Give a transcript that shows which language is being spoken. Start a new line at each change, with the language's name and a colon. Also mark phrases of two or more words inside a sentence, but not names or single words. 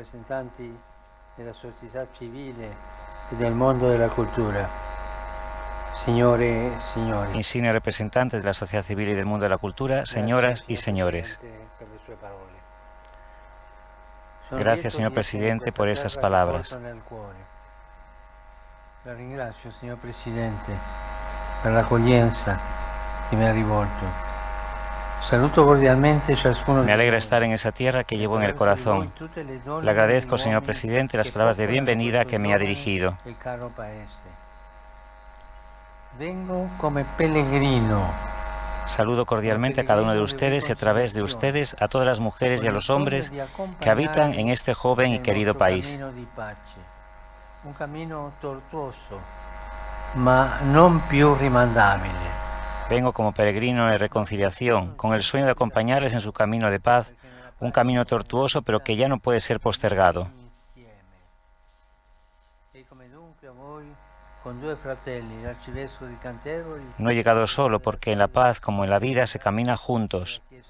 Spanish: Representanti de la sociedad civil y del mundo de la cultura. insignes representantes de la sociedad civil y del mundo de la cultura, señoras y señores. Gracias, señor presidente, por estas palabras.
Italian: La ringrazio, signor Presidente, per l'accoglienza che mi ha rivolto. Saluto cordialmente ciascuno.
Spanish: Me alegra estar en esa tierra que llevo en el corazón. Le agradezco, señor presidente, las palabras de bienvenida que me ha dirigido.
Italian: Vengo come pellegrino.
Spanish: Saludo cordialmente a cada uno de ustedes y a través de ustedes a todas las mujeres y a los hombres que habitan en este joven y querido país.
Italian: Un camino tortuoso, ma non più rimandabile.
Spanish: Vengo como peregrino de reconciliación, con el sueño de acompañarles en su camino de paz, un camino tortuoso pero que ya no puede ser postergado. No he llegado solo porque en la paz como en la vida se camina juntos.